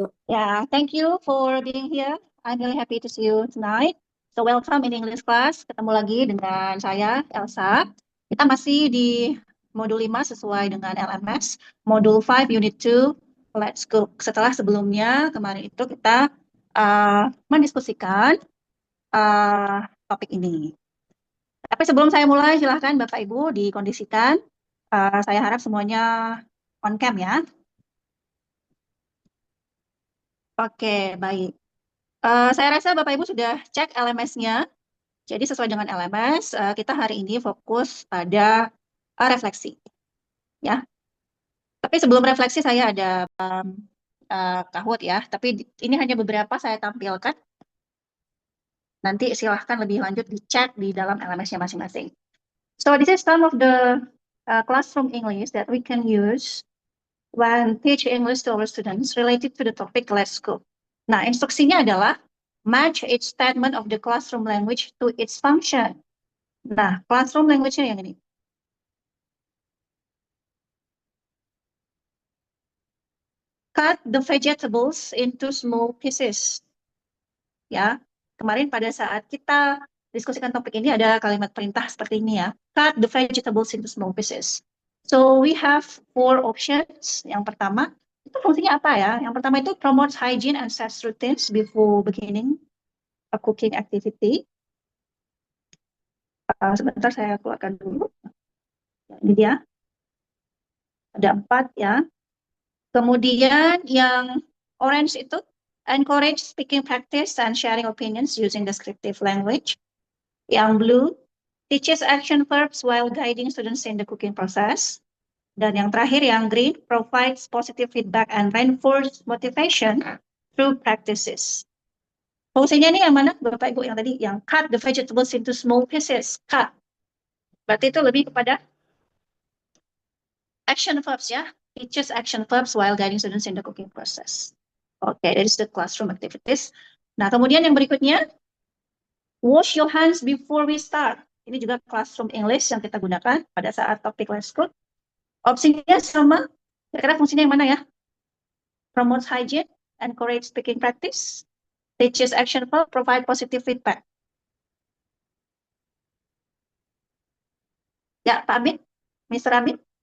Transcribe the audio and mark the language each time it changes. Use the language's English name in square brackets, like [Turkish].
[English] Yeah, thank you for being here. I'm really happy to see you tonight. So welcome in English class. [Indonesian] Ketemu lagi dengan saya, Elsa. Kita masih di modul 5 sesuai dengan LMS. Modul 5 Unit 2, Let's Go. Setelah sebelumnya, kemarin itu kita mendiskusikan topik ini. Tapi sebelum saya mulai, silahkan Bapak Ibu dikondisikan. Saya harap semuanya on cam ya. Oke, baik. Saya rasa Bapak Ibu sudah cek LMS-nya. Jadi sesuai dengan LMS, kita hari ini fokus pada refleksi. Ya. Tapi sebelum refleksi saya ada Kahoot ya. Tapi ini hanya beberapa saya tampilkan. Nanti silahkan lebih lanjut dicek di dalam LMS-nya masing-masing. [English] So this is some of the classroom English that we can use when teach English to our students related to the topic Let's Go. [Indonesian] Nah, instruksinya adalah [English] match each statement of the classroom language to its function. [Indonesian] Nah, classroom language-nya yang ini. [English] Cut the vegetables into small pieces. [Indonesian] Ya, kemarin pada saat kita diskusikan topik ini ada kalimat perintah seperti ini ya. [English] Cut the vegetables into small pieces. So we have 4 options. [Indonesian] Yang pertama, itu fungsinya apa ya? Yang pertama itu [English] promote hygiene and set routines before beginning a cooking activity. [Indonesian] Sebentar saya keluarkan dulu. Ini dia. Ada 4 ya. Kemudian yang orange itu [English] encourage speaking practice and sharing opinions using descriptive language. Yang blue teaches action verbs while guiding students in the cooking process. [Indonesian] Dan yang terakhir yang [English] green provides positive feedback and reinforce motivation through practices. [Indonesian] Fungsinya ini yang mana Bapak Ibu yang tadi yang [English] cut the vegetables into small pieces. [Indonesian] Cut. Berarti itu lebih kepada action verbs ya. [English] Teaches action verbs while guiding students in the cooking process. Oke, that is the classroom activities. [Indonesian] Nah, kemudian yang berikutnya, [English] wash your hands before we start. [Indonesian] Ini juga classroom English yang kita gunakan pada saat topik Let's Cook. Opsinya sama. Kira-kira fungsinya yang mana ya? [English] Promote hygiene, encourage speaking practice, teaches action verb, provide positive feedback. [Indonesian] Ya, Pak Amin, Mr. Amin.